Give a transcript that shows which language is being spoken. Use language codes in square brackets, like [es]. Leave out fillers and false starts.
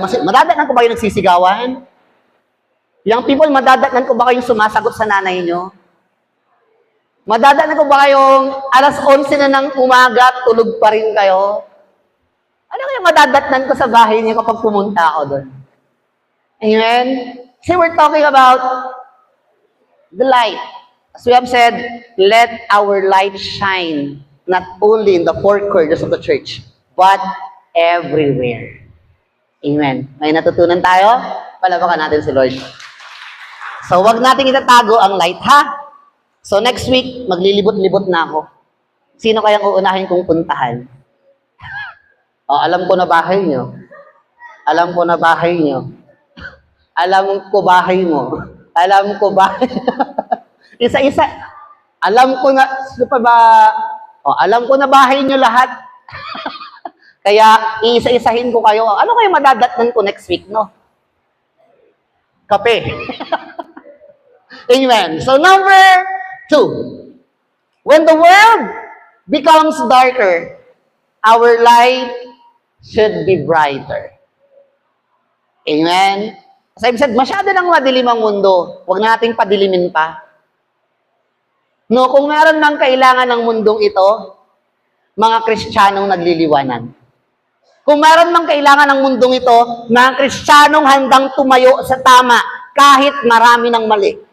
[tl] Madadatnan ko ba yung nagsisigawan? [en] Young people, [tl] madadatnan ko ba kayong sumasagot sa nanay nyo? Madadatnan ko ba kayong alas 11 na ng umaga, tulog pa rin kayo? Ano kaya madadatnan ko sa bahay niyo kapag pumunta ako doon? Amen? [en] See, we're talking about the light. As we have said, let our light shine not only in the four corners of the church, but everywhere. [tl] Amen. May natutunan tayo? Palabakan natin si Lord. So, wag natin itatago ang light, ha? So, [en] next week, [tl] maglilibot-libot na ako. Sino kayang uunahin kong puntahan? Oh, alam ko na bahay nyo. Alam ko na bahay nyo. Alam ko bahay mo. Alam ko bahay. Isa-isa. Alam ko na, sino pa ba? Oh, alam ko na bahay nyo lahat. Kaya, iisa-isahin ko kayo. Ano kayo madadatnan ko [en] next week, [tl] no? Kape. Amen. [en] So, number 2. When the world becomes darker, our light should be brighter. Amen? As I've said, [tl] masyado nang madilim ang mundo. Huwag nating padilimin pa. No, kung meron nang kailangan ng mundong ito, mga Kristiyanong nagliliwanan. Kung meron mang kailangan ng mundong ito, mga Kristiyanong handang tumayo sa tama kahit marami ng mali.